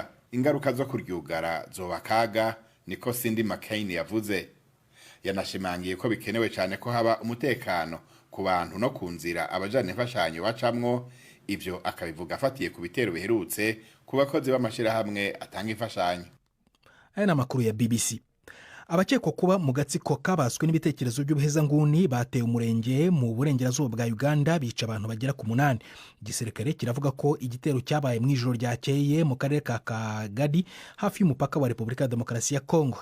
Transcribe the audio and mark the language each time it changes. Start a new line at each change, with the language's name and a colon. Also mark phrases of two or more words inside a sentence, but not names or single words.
Rundi: Ingaruka zo kuryugara zobakaga, niko Cindy McCain yavuze. Yanashimangiye ko bikenewe cyane ko haba umutekano ku bantu no kunzira abajana imfashanyo bacamwo. Ivyo akabivuga afatiye ku bitero biherutse ku bakozi b'amashirahamwe atanga imfashanyo. Aya ni amakuru ya BBC. Abakekwa kuba mu gatsiko kabaswe n'ibitekerezo by'ubuhezanguni bateye umurenge mu burengerazuba bwa Uganda bica abantu bagera ku 8. Igisirikare kiravuga ko igitero cyabaye mu ijoro ryakeye mu karere ka Kagadi hafi y'umupaka wa Repubulika ya Demokarasi ya Kongo.